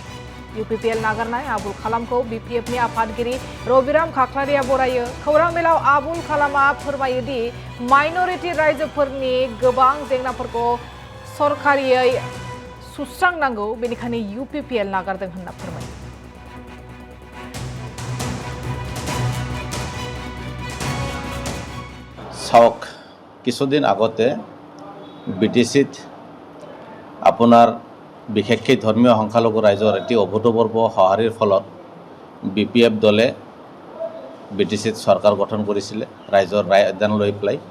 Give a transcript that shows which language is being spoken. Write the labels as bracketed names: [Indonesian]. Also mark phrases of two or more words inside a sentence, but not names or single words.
[Bodo] UPPL नागारनाय आबुल कालामखौ BPF नि आफादगिरि रबिराम खाख्लारिया बरायो। खौरां मेलाव आबुल कालामा फोरमायोदि माइनरिटी रायजोफोरनि गोबां जेंनाफोरखौ सरकारियै सुस्रांनांगौ, बेनिखायनो UPPL नागारदों होनना फोरमायो। [Assamese] চাওক, কিছুদিন আগতে BTCত আপোনাৰ বিশেষকৈ ধৰ্মীয় সংখ্যালঘু ৰাইজৰ এটি অভূতপূৰ্ব সঁহাৰিৰ ফলত BPF দলে BTCত চৰকাৰ গঠন কৰিছিলে ৰাইজৰ ৰায় অধ্যয়ন লৈ পেলাই।